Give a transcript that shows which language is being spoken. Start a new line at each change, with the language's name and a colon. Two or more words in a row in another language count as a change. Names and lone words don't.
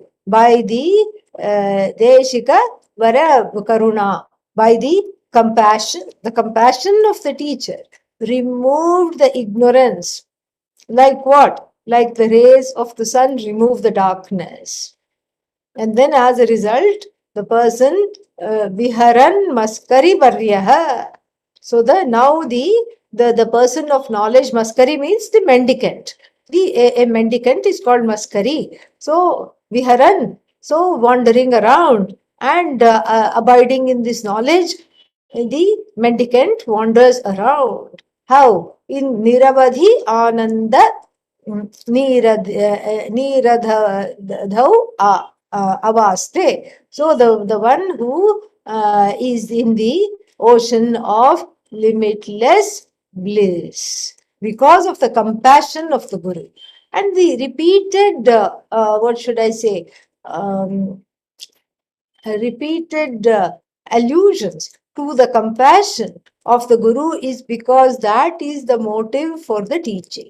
English: By the
Sanskrit: Deshika Vara Karuna,
English: by the compassion of the teacher removed the ignorance. Like what? Like the rays of the sun remove the darkness. And then as a result, the person
Sanskrit: viharan maskari varyaha.
English: So now the person of knowledge, maskari means the mendicant. A mendicant is called maskari. So viharan, so wandering around and abiding in this knowledge, the mendicant wanders around. How?
Sanskrit: In niravadhi ananda niradhau avaste.
English: So the one who is in the ocean of limitless bliss because of the compassion of the Guru. And the repeated, repeated allusions to the compassion of the Guru is because that is the motive for the teaching.